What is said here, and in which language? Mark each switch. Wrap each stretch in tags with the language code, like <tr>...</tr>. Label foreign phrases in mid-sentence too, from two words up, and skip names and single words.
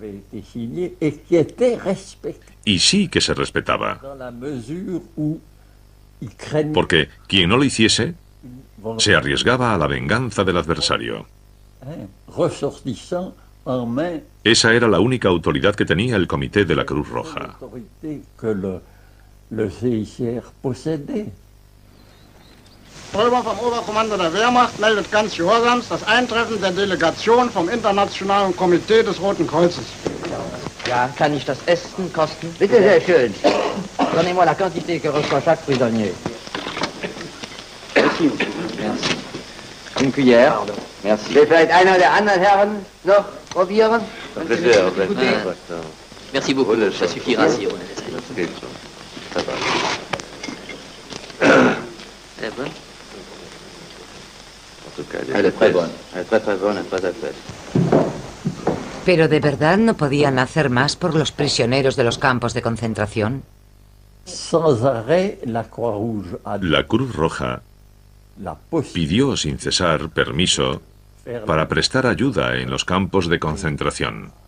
<es>Y sí que se respetaba. Porque quien no lo hiciese se arriesgaba a la venganza del adversario. Esa era la única autoridad que tenía el Comité de la Cruz Roja.</es> <de>Drüber vom Oberkommando der Wehrmacht meldet ganz gehorsams das Eintreffen der Delegation vom Internationalen Komitee des Roten Kreuzes. Ja, kann ich das Essen kosten? Bitte, sehr schön.</de> <fr>Donnez-moi la quantité que reçoit chaque prisonnier. Merci. Merci. Une cuillère. Merci.</fr> <de>Will vielleicht einer der anderen Herren noch probieren?</de> <fr>Merci beaucoup. Ça suffira si on est. C'est bon. Elle est très bonne. Elle est très bonne et très faite.</fr> <es>¿Pero de verdad no podían hacer más por los prisioneros de los campos de concentración? La Cruz Roja pidió sin cesar permiso para prestar ayuda en los campos de concentración.</es>